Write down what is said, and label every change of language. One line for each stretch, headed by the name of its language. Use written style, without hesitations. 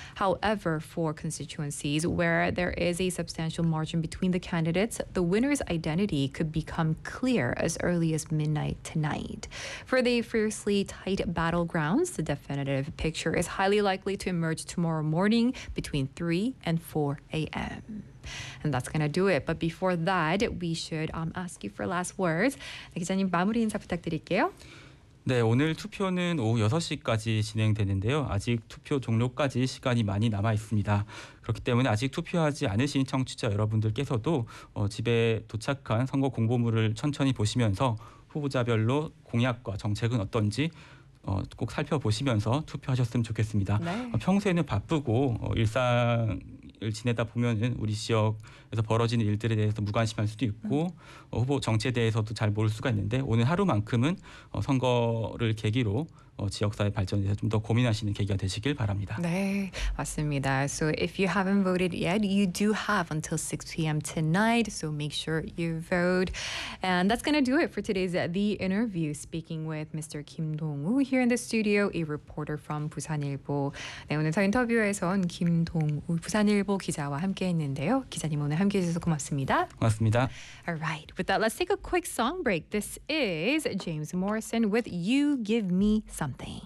English: However, for constituencies where there is a substantial margin between the candidates, the winner's identity could become clear as early as midnight tonight. For the fiercely tight battleground, the definitive picture is highly likely to emerge tomorrow morning between 3 and 4 a.m. And that's going to do it. But before that, we should ask you for last words.
Korean: 네, 기자님 마무리 인사 부탁드릴게요. 네, 오늘 투표는 오후 6시까지 진행되는데요. 아직 투표 종료까지 시간이 많이 남아 있습니다. 그렇기 때문에 아직 투표하지 않으신 청취자 여러분들께서도 집에 도착한 선거 공보물을 천천히 보시면서 후보자별로 공약과 정책은 어떤지 꼭 살펴보시면서 투표하셨으면 좋겠습니다. 네. 평소에는 바쁘고 일상을 지내다 보면은 우리 지역에서 벌어지는 일들에 대해서 무관심할 수도 있고 후보 정체에 대해서도 잘 모를 수가 있는데 오늘 하루만큼은 선거를 계기로 지역사회 발전에 대해서 좀 더 고민하시는 계기가 되시길 바랍니다. 네, 맞습니다.
English: So if you haven't voted yet, you do have until 6 p.m. tonight. So make sure you vote. And that's going to do it for today's The Interview. Speaking with Mr. Kim Dong-woo here in the studio, a reporter from 부산일보.
Korean: 네, 오늘 저 인터뷰에선 김동우 부산일보 기자와 함께했는데요. 기자님 오늘 함께해주셔서 고맙습니다. 고맙습니다.
English: All right, with that, let's take a quick song break. This is James Morrison with You Give Me Something.